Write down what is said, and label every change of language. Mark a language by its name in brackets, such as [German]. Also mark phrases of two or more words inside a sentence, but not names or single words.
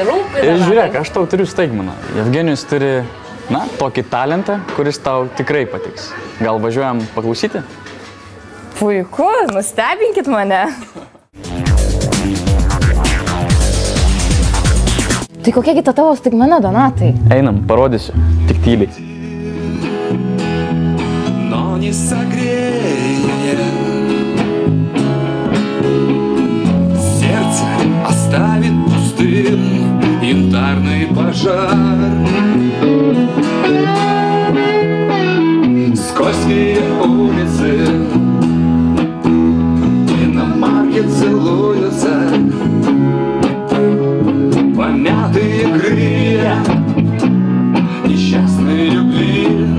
[Lithuanian] Ir žiūrėk, aš tau turiu staigmeną. Jevgenijus turi, tokį talentą, kuris tau tikrai patiks. Gal važiuojam paklausyti? Puiku, nustebinkit mane. Tai kokiagi ta tavo staigmena, Donatai? Einam, parodysiu, tik tyliai. [Russian] Оставит пустым янтарный пожар. Скользкие улицы иномарки целуются, помятые крылья несчастной любви.